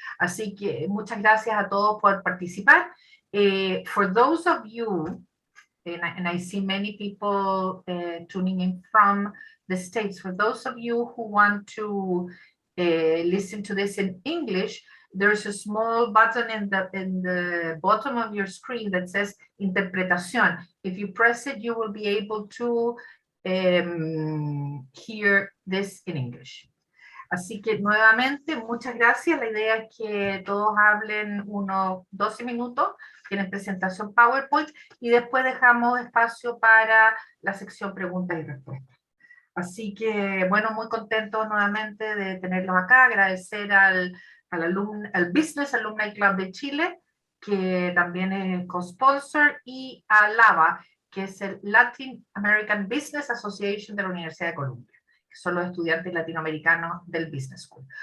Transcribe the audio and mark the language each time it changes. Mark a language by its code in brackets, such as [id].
[es] Así que muchas gracias a todos por participar. [en] For those of you, and I see many people tuning in from the States. For those of you who want to listen to this in English, there's a small button in the bottom of your screen that says Interpretación. If you press it, you will be able to hear this in English. [es] Así que nuevamente, muchas gracias. La idea es que todos hablen unos 12 minutos, tienen presentación PowerPoint, y después dejamos espacio para la sección preguntas y respuestas. Así que, bueno, muy contentos nuevamente de tenerlos acá, agradecer al Business Alumni Club de Chile, que también es el co-sponsor, y a LABA, que es el Latin American Business Association de la Universidad de Columbia, que son los estudiantes latinoamericanos del Business School.